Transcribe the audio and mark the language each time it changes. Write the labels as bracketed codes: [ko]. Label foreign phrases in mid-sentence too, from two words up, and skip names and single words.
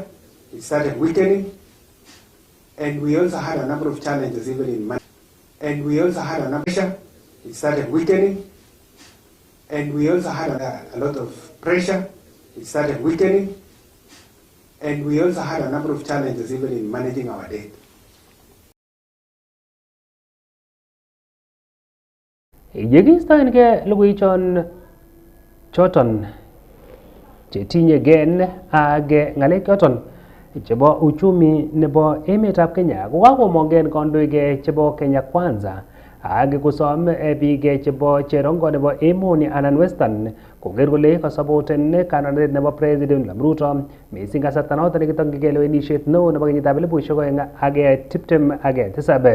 [en] It started weakening, and we also had a number of challenges even in money. And we also had a pressure. It started weakening, and we also had a lot of pressure. It started weakening, and we also had a number of challenges even in managing our debt. [kln] Yekistoengei logoiwechon choton chetinyegei ak ng'alek choton chebo uchumi nebo emetab Kenya ko kakomong'en kandoik chebo Kenya Kwanza ak kosom biik chebo cherongo nebo emoni anan Western koker kole kasapoten kandoinatet nebo President William Ruto mising kasarta noton nekitokyingei lewenisiet neo nebo kenyitab 2027.